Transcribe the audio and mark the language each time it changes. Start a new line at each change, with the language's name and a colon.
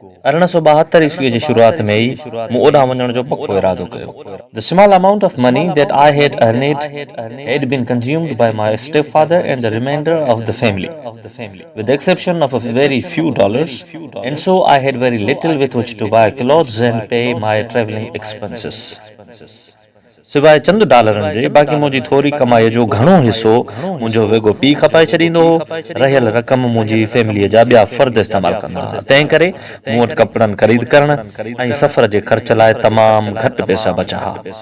Sindhi: 1872 ईस्वी जी शुरुआत में ई मूं ओॾां वञण जो पको इरादो कयो।
English: The small amount of money that I had earned had been consumed by my stepfather and the remainder of the family, with the exception of a very few dollars, and so I had very little with which to buy clothes and pay my traveling expenses.
Sindhi: सिवाय चंद डॉलरनि जे बाक़ी मुंहिंजी थोरी कमाईअ जो घणो हिसो मुंहिंजो वेगो पीउ खपाए छॾींदो हो। रहियल रक़म मुंहिंजी फैमिलीअ जा ॿिया फ़र्द इस्तेमालु कंदा हुआ। तंहिं करे मूं वटि कपिड़नि ख़रीद करण ऐं सफ़र जे ख़र्च लाइ तमामु घटि पैसा बचा हुआ।